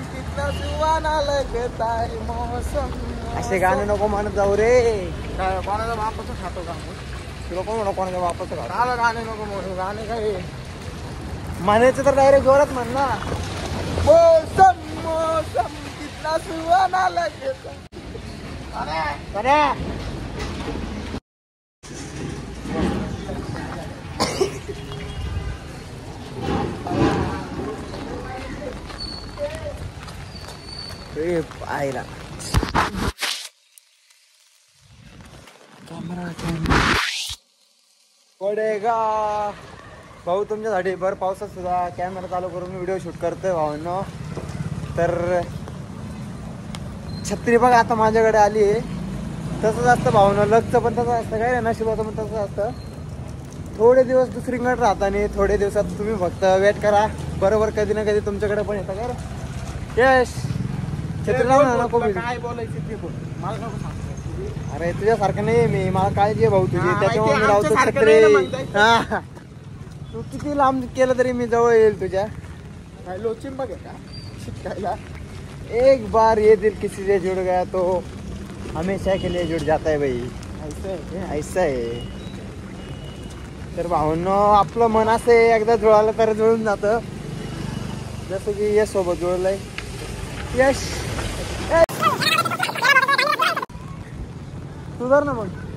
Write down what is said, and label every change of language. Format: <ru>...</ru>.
<hi>कितना सुहाना लगता है मौसम।</hi> <mr>असे गाणे नको म्हणत जाऊ रे। कोणाचा बापाचं खातो का? तुला कोण म्हणू कोणाच्या बापाचं खातो? काला गाणे नको म्हणू, गाणे काय म्हणायचं तर डायरेक्ट जोरात म्हण ना।</mr> <hi>मौसम कितना सुहाना लगता है।</hi> <mr>ए पायला पडेगा भाऊ तुमच्यासाठी भर पावसात सुद्धा कॅमेरा चालू करून व्हिडिओ शूट करतोय भावांनो. तर छत्री बघा आता माझ्याकडे आली आहे. तसंच असतं भावना लकचं पण तसं असतं काय नशिबाचं पण तसं असतं. थोडे दिवस दुसरीकडे राहता आणि थोडे दिवसात तुम्ही फक्त वेट करा बरोबर कधी ना कधी तुमच्याकडे पण येतं का यश छत्री लावून नको काय बोलायचं ते बोल मला नको सांग. अरे तुझ्यासारखं नाही मी मला काळजी आहे भाऊ तुझी हा, त्याच्यामुळे मी माहिती लावतो आहे, छत्री. आमच्यासारखं नाही ना हा तू किती लांब केलं तरी मी जवळ येईल तुझ्या. काय लोचिन बघ का शिकायला.</mr> <hi>एक बार ये दिल किसी से जुड़ गया तो हमेशा के लिए जुड़ जाता है भाई.</hi> <mr>ऐसा आहे. तर भावनो आपलं मन असं एकदा जुळालं तर जुळून जातं जसं की यश सोबत जुळलंय. यश सुधार ना मग.</mr>